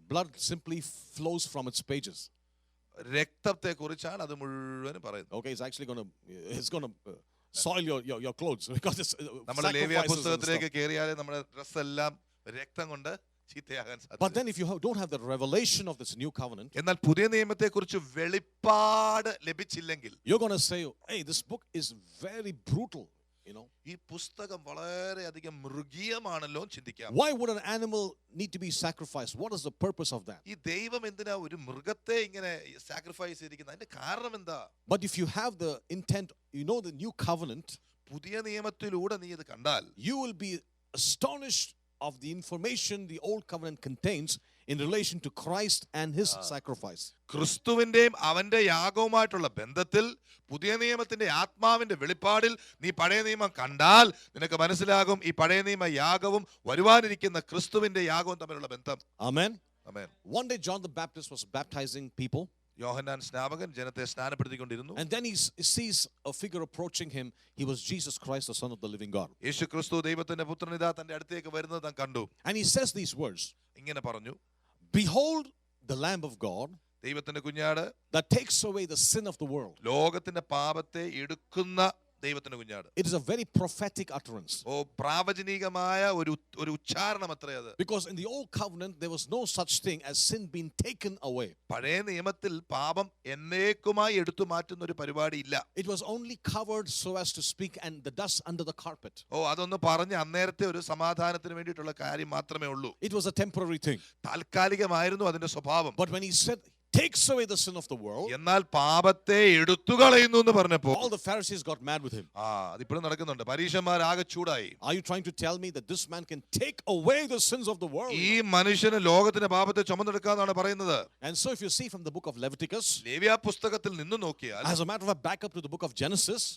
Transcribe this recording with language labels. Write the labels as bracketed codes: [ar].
[en] blood simply flows from its pages. [ml] രക്തത്തെ കുറിച്ചാണ് അത് മുഴുവനും പറയുന്നത്. [en] Okay, it's going to soil your clothes because it's [ml] നമ്മൾ ലേവ്യ പുസ്തകത്തിലേക്ക് കയറിയാൽ നമ്മുടെ ഡ്രസ് എല്ലാം രക്തം കൊണ്ട് ചീത്തയാകാൻ സാധ്യത. [en] But then if you don't have the revelation of this new covenant, [ml] എന്നാൽ പുതിയ നിയമത്തെ കുറിച്ച് വെളിപ്പാട് ലഭിച്ചില്ലെങ്കിൽ [en] you're going to say, hey, this book is very brutal. you know. [ml] ഈ പുസ്തകം വളരെയധികം മൃഗീയമാണല്ലോ ചിന്തിക്കാം. [en] Why would an animal need to be sacrificed? What is the purpose of that? [ml] ഈ ദൈവം എന്തിനാ ഒരു മൃഗത്തെ ഇങ്ങനെ സാക്രിഫൈസ് ചെയ്തിരിക്കുന്നത്? അതിന്റെ കാരണം എന്താ? [en] But if you have the intent, you know, the new covenant, [ml] പുതിയ നിയമത്തിലൂടെ നീ ഇത് കണ്ടാൽ [en] you will be astonished of the information the old covenant contains in relation to Christ and his sacrifice. [ml] ക്രിസ്തുവിന്റെയും അവന്റെ യാഗവുമായിട്ടുള്ള ബന്ധത്തിൽ പുതിയ നിയമത്തിന്റെ ആത്മാവിന്റെ വെളിപ്പാടിൽ നീ പഴയ നിയമം കണ്ടാൽ നിനക്ക് മനസ്സിലാകും ഈ പഴയ നിയമ യാഗവും വരുവാനിരിക്കുന്ന ക്രിസ്തുവിന്റെ യാഗവും തമ്മിലുള്ള ബന്ധം. [en] Amen. [ml] Amen. [en] One day John the Baptist was baptizing people. [ml] യോഹന്നാൻ സ്നാപകൻ ജനത്തെ സ്നാനപ്പെടുത്തിക്കൊണ്ടിരുന്നു. [en] And then he sees a figure approaching him. He was Jesus Christ, the Son of the living God. [ml] യേശു ക്രിസ്തു ദൈവത്തിന്റെ പുത്രൻ ഇതാ തന്റെ അടുത്തേക്ക് വരുന്നത് താൻ കണ്ടു. [en] And he says these words. [ml] ഇങ്ങനെ പറഞ്ഞു, [en] Behold the Lamb of God [ml] ദൈവത്തിന്റെ കുഞ്ഞാട്, [en] that takes away the sin of the world. [ml] ലോകത്തിന്റെ പാപത്തെ എടുക്കുന്ന ദൈവത്തിന്റെ കുഞ്ഞാട്. [en] It is a very prophetic utterance. [ml] ഓ, പ്രാവചനികമായ ഒരു ഉച്ചാരണം അത്രേ അത്. [en] Because in the old covenant there was no such thing as sin being taken away. [ml] പഴയ നിയമത്തിൽ പാപം എന്നേക്കുമായി എടുത്തു മാറ്റുന്ന ഒരു പരിപാടി ഇല്ല. [en] It was only covered, so as to speak, and the dust under the carpet. [ml] ഓ, അതൊന്ന് പറഞ്ഞ് അന്നേരത്തെ ഒരു സമാധാനത്തിന് വേണ്ടിയിട്ടുള്ള കാര്യം മാത്രമേ ഉള്ളൂ. [en] It was a temporary thing. [ml] താൽക്കാലികമായിരുന്നു അതിന്റെ സ്വഭാവം. [en] But when he said takes away the sin of the world, [ml] എന്നാൽ പാപത്തെ എടുത്തു കളയുന്നു എന്ന് പറഞ്ഞപ്പോൾ [en] all the Pharisees got mad with him. [ml] അതിപ്പോഴും നടക്കുന്നുണ്ട്. പരീശന്മാരാകെ ചൂടായി. [en] Are you trying to tell me that this man can take away the sins of the world? [ml] ഈ മനുഷ്യന് ലോകത്തിന്റെ പാപത്തെ ചുമന്നെടുക്കാന്നാണ് പറയുന്നത്. [en] And so if you see from the book of Leviticus, [ml] ലേവ്യ പുസ്തകത്തിൽ നിന്ന് നോക്കിയാൽ, [en] as a matter of fact, back up to the book of Genesis,